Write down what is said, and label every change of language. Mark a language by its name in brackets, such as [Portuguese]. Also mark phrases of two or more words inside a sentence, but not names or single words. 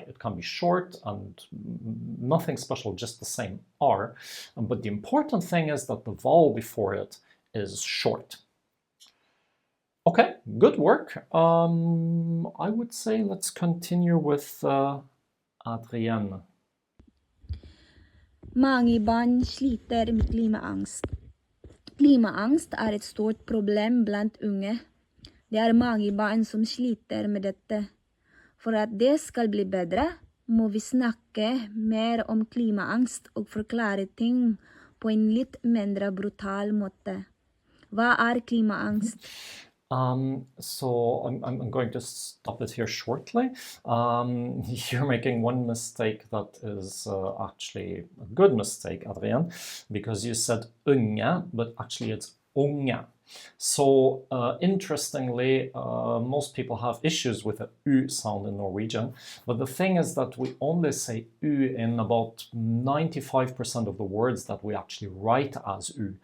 [English] It can be short and nothing special, just the same R. But the important thing is that the vowel before it is short. Okay, good work. I would say let's continue with Adrienne. [Norwegian] Mange barn sliter med klimaangst. Klimaangst er et stort problem blant unge. Det er mange barn som sliter med dette. For at det skal bli bedre, må vi snakke mer om klimaangst og forklare ting på en litt mindre brutal måte. Hva er klimaangst? [English] So I'm going to stop it here shortly. You're making one mistake that is actually a good mistake, Adrian, because you said unge, but actually it's unge. So interestingly, most people have issues with the U sound in Norwegian, but the thing is that we only say U in about 95% of the words that we actually write as U.